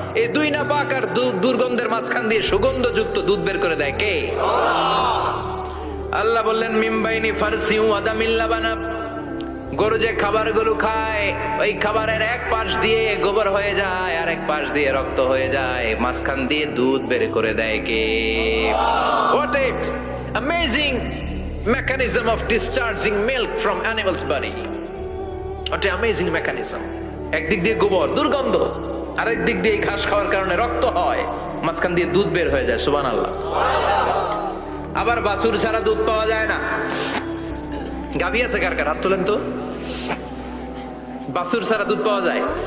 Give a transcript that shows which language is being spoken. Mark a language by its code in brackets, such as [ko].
[bn] এই দুই নাপাক আর দুর্গন্ধের মাঝখান দিয়ে সুগন্ধযুক্ত দুধ বের করে দেয় কে? আল্লাহ বললেন [ar] মিম্বাইনি ফারসি ওয়া দামিল লাবানা, [bn] গরু যে খাবারগুলো খায় ওই খাবারের এক পাশ দিয়ে গোবর হয়ে যায় আর এক পাশ দিয়ে রক্ত হয়ে যায়, মাঝখান দিয়ে দুধ বের করে দেয় কে? [en] What a amazing mechanism of discharging milk from animal's body. What a amazing mechanism. [bn] একদিক দিয়ে গোবর দুর্গন্ধ, আরেক দিক দিয়ে ঘাস খাওয়ার কারণে রক্ত হয়, মাঝখান দিয়ে দুধ বের হয়ে যায়। সুবহানাল্লাহ। আবার বাছুর ছাড়া দুধ পাওয়া যায় না। গাভী আছে কার কার? হাত তোলেন তো। বাছুর ছাড়া দুধ পাওয়া যায়?